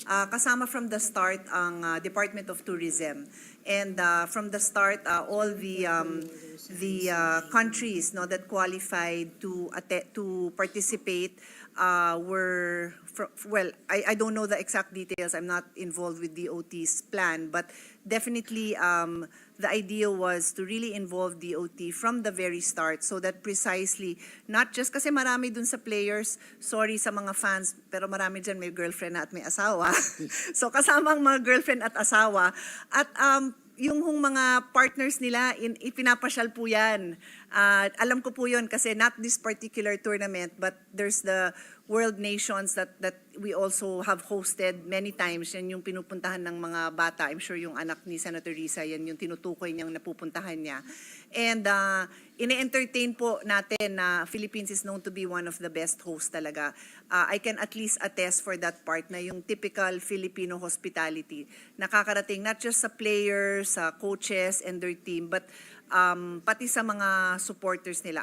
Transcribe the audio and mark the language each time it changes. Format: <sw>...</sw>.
<tl>Kasama</tl> <en>from the start ang Department of Tourism. And from the start, all the countries that qualified to participate were, I don't know the exact details. I'm not involved with DOT's plan, but definitely the idea was to really involve DOT from the very start so that precisely, not just</en> <tl>kasi marami dun sa players, sorry sa mga fans, pero marami dyan may girlfriend na at may asawa. So kasama ang mga girlfriend at asawa. At yung mga partners nila, ipinapasyal po yan. Alam ko po yun kasi</tl> <en>not this particular tournament, but there's the world nations that we also have hosted many times.</en> <tl>Yan yung pinupuntahan ng mga bata.</tl> <en>I'm sure</en> <tl>yung anak ni Senator Risa, yan yung tinutukoy niyang napupuntahan niya.</tl> <en>And</en> <tl>ine-entertain po natin na</tl> <en>Philippines is known to be one of the best hosts</en> <tl>talaga.</tl> <en>I can at least attest for that part</en> <tl>na yung</tl> <en>typical Filipino hospitality.</en> <tl>Nakakarating</tl> <en>not just sa players, sa coaches and their team, but</en> <tl>pati sa mga supporters nila.</tl>